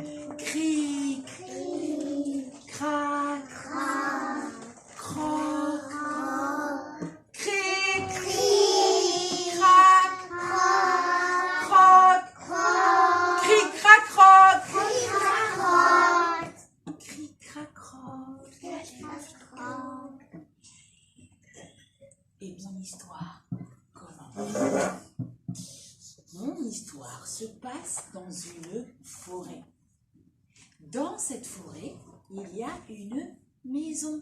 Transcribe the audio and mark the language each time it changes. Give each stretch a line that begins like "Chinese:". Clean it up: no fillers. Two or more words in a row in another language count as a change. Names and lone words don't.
French: Cric, crac, croc, cric, crac, croc, cric, crac, croc, cric, crac, croc. Eh bien, l'histoire commence. Mon histoire se passe dans une forêt. Dans cette forêt, il y a une maison.